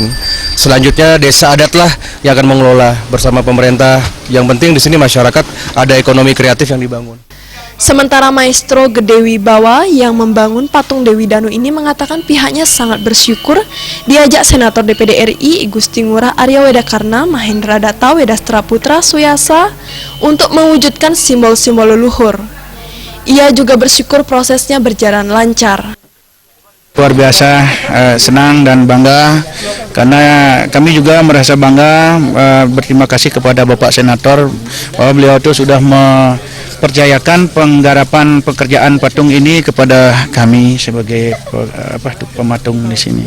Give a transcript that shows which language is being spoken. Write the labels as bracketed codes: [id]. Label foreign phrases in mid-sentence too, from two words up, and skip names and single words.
[id] Selanjutnya Desa Adat lah yang akan mengelola bersama pemerintah. Yang penting di sini masyarakat ada ekonomi kreatif yang dibangun. Sementara Maestro Gede Wibawa yang membangun patung Dewi Danu ini mengatakan pihaknya sangat bersyukur diajak Senator DPD RI Igusti Ngurah Arya Wedakarna Mahendra Datta Wedas Teraputra Suyasa untuk mewujudkan simbol-simbol leluhur. Ia juga bersyukur prosesnya berjalan lancar. Luar biasa senang dan bangga karena kami juga merasa bangga, berterima kasih kepada Bapak Senator bahwa beliau itu sudah mempercayakan penggarapan pekerjaan patung ini kepada kami sebagai pematung di sini.